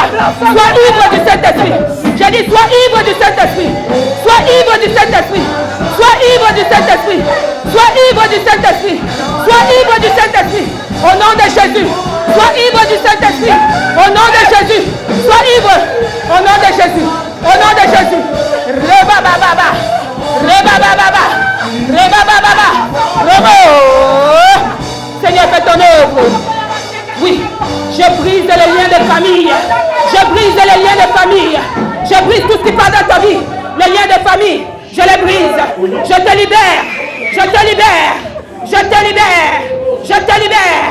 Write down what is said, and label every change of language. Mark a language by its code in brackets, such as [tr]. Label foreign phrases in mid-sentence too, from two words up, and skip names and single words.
[fr] Sois ivre du Saint-Esprit. J'ai dit sois ivre du Saint-Esprit. Sois ivre du Saint-Esprit. Sois ivre du Saint-Esprit. Sois ivre du Saint-Esprit. Sois ivre du Saint-Esprit. Au nom de Jésus. Sois ivre du Saint-Esprit. Au nom de Jésus. Sois ivre. Au nom de Jésus. Au nom de Jésus. [rw] Reba baba. Reba baba. Reba baba. Rebo. [fr] Seigneur, fais ton œuvre. Oui. Je brise les liens de famille. Je brise les liens de famille. Je brise tout ce qui parle dans ta vie. Les liens de famille. Je les brise. Je te libère. Je te libère. Je te libère. Je te libère.